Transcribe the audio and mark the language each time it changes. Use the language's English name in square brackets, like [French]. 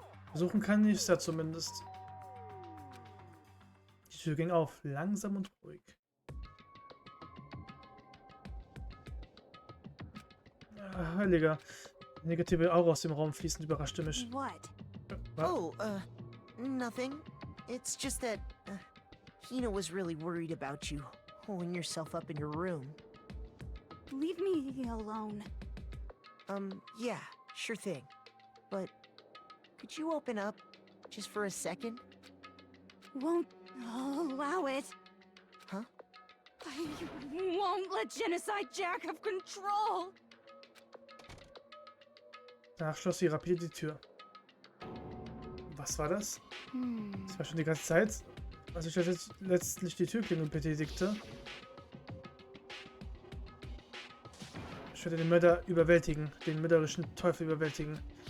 [German] Versuchen kann ich es ja zumindest. Die Tür ging auf, langsam und ruhig. Heiliger. Negative Aura aus dem Raum fließend überraschte mich. [English] What? [German] Was? [English] Oh, nothing. It's just that Hina was really worried about you, holding yourself up in your room. leave me alone. Yeah, sure thing. But could you open up just for a second? Won't allow it. Huh? I won't let Genocide Jack have control. [German] Danach schloss sie rapide die Tür. Was war das? Das war schon die ganze Zeit, als ich jetzt letztlich die Türklinge betätigte. Ich werde den Mörder überwältigen, den mörderischen Teufel überwältigen.